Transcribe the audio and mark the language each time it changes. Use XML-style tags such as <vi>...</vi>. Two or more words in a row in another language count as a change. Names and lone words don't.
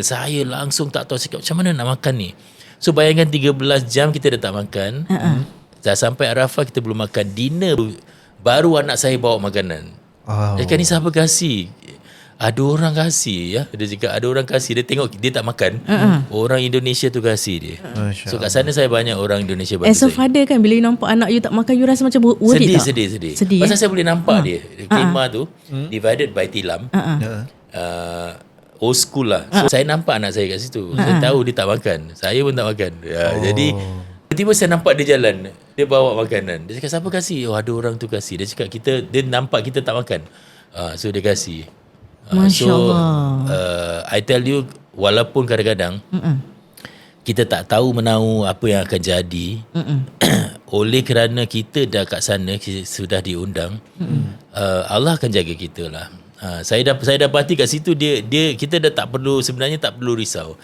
<ms>Saya langsung tak tahu, cakap macam mana nak makan ni. So bayangkan 13 jam kita dah tak makan. Dah sampai Arafah kita belum makan. Dinner baru anak saya bawa makanan. Dia kata, ni siapa kasih? Ada orang kasih ya. Dia cakap ada orang kasih. Dia tengok dia tak makan. Orang Indonesia tu kasih dia. So kat sana saya banyak orang Indonesia bantu</ms> <en>As a</en> <ms>saya. father kan, bila you nampak anak you tak makan, you rasa macam worried tak? Sedih. Pasal saya boleh nampak dia. Kemah tu divided by tilam.</ms> <en>Old school</en> <ms>lah. So saya nampak anak saya kat situ. Saya tahu dia tak makan. Saya pun tak makan. Jadi tiba-tiba saya nampak dia jalan. Dia bawa makanan. Dia cakap, siapa kasih? Oh, ada orang tu kasih. Dia cakap dia nampak kita tak makan. So dia kasih.</ms> <ar>ما شاء الله.</ar> <en>I tell you,</en> <ms>walaupun kadang-kadang kita tak tahu menahu apa yang akan jadi, oleh kerana kita dah kat sana, sudah diundang, Allah akan jaga kita lah. Saya dapati kat situ kita dah sebenarnya tak perlu risau.</ms>